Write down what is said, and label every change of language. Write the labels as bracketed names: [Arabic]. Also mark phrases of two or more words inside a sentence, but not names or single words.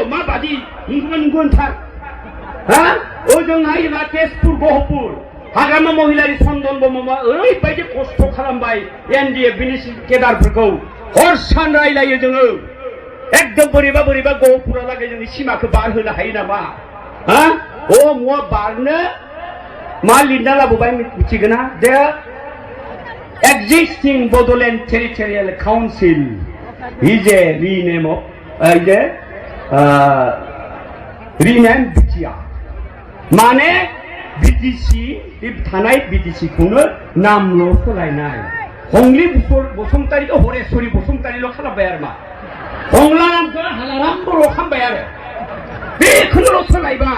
[Bodo] मा बादि नंगौबा नंगौ होनथार। ओजोंहाय मा तेजपुर गहपुर हाग्रामा महिलारि चन्दन ब्रह्मआ ओरैबायदि खस्थ' खालामबाय एनडिएफबिनि केदारफोरखौ। हर सान रायलायो जोङो। एकदम बोरैबा बोरैबा गहपुरालागै जोंनि सिमाखौ बारहोनो हायो नामा? मुवा बारनो मा लिरना लाबोबाय मिथिगोना? [English] दे existing Bodoland Territorial Council is a rename of rename BTR. [Bodo] माने बिटिसि थानाय बिटिसिखौनो नामल' सोलायनाय। हंलि बसुमतारीखौ हरेश्वरी बसुमतारील' खालामबाय आरो मा? हंलारामखौ हालाराम बर' खालामबाय आरो बेखौनोल' सोलायबाय।